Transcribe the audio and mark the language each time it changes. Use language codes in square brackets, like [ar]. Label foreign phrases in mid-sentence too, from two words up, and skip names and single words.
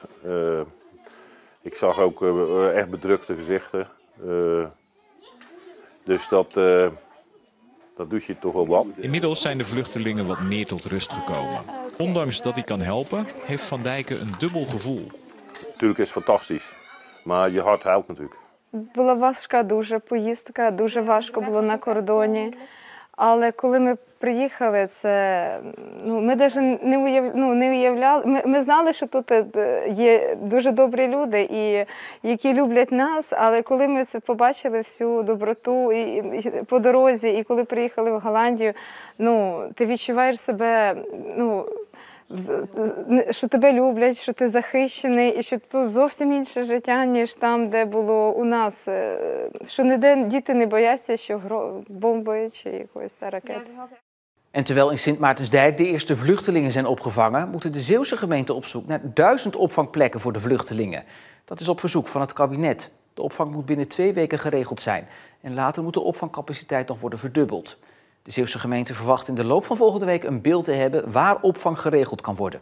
[nl] Ik zag ook echt bedrukte gezichten. Dus dat doet je toch wel wat. Inmiddels zijn de vluchtelingen wat meer tot rust gekomen. Ondanks dat hij kan helpen, heeft Van Dijken een dubbel gevoel. Natuurlijk is het fantastisch, maar je hart huilt natuurlijk. [uk] Була важка дуже поїздка, дуже важко було на кордоні. Але коли ми приїхали, ми навіть не уявляли. Ми знали, що тут є дуже добрі люди, які люблять нас, але коли ми це побачили всю доброту і по дорозі, і коли приїхали в Голландію, ти відчуваєш себе, що тебе люблять, що ти захищений, і що тут зовсім інше життя, ніж там, де було у нас. Що ніде діти не бояться, що бомби чи якоїсь ракети. [nl] En terwijl in Sint Maartensdijk de eerste vluchtelingen zijn opgevangen, moeten de Zeeuwse gemeenten op zoek naar 1000 opvangplekken voor de vluchtelingen. Dat is op verzoek van het kabinet. De opvang moet binnen 2 weken geregeld zijn. En later moet de opvangcapaciteit nog worden verdubbeld. De Zeeuwse gemeente verwacht in de loop van volgende week een beeld te hebben waar opvang geregeld kan worden.